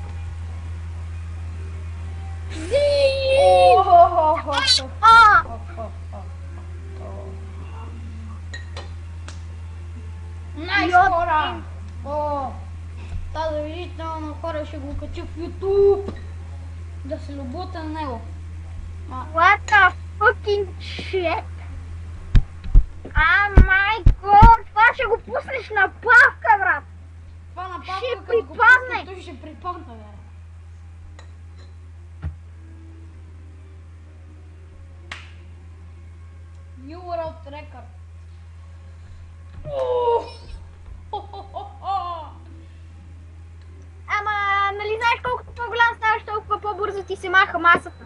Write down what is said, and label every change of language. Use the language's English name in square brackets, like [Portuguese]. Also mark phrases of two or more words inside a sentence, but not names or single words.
[Bulgarian] Найс, хора! Та да видите на хора, ще го кача в YouTube. Да се любута на него. [English] What the fucking shit? My god, [Bulgarian] това ще го пуснеш на павка, брат! Това на папа, ще като го припадне. пусне, той ще припадне, бе. [English] New World Record. [Bulgarian] Ама, нали знаеш колкото по-голям ставаш, толкова по-бързо ти се маха масата.